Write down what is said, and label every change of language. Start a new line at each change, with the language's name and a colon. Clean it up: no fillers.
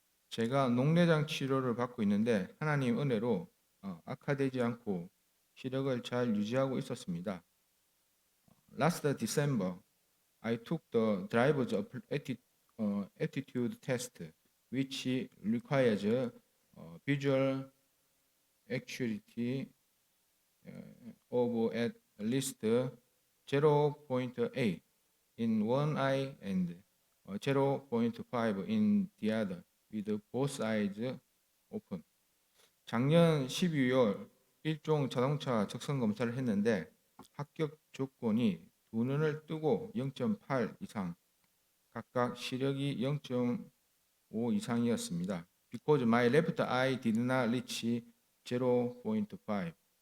Korean: 제가 녹내장 치료를 받고 있는데 하나님 은혜로 악화되지 않고 시력을 잘 유지하고 있었습니다.
English: Last December, I took the driver's aptitude test, which requires visual acuity of at least 0.8 in one eye and 0.5 in the other, with both eyes open.
Korean: 작년 12월 일종 자동차 적성 검사를 했는데 합격 조건이 두 눈을 뜨고 0.8 이상, 각각 시력이 0.5 이상이었습니다.
English: Because my left eye did not reach 0.5.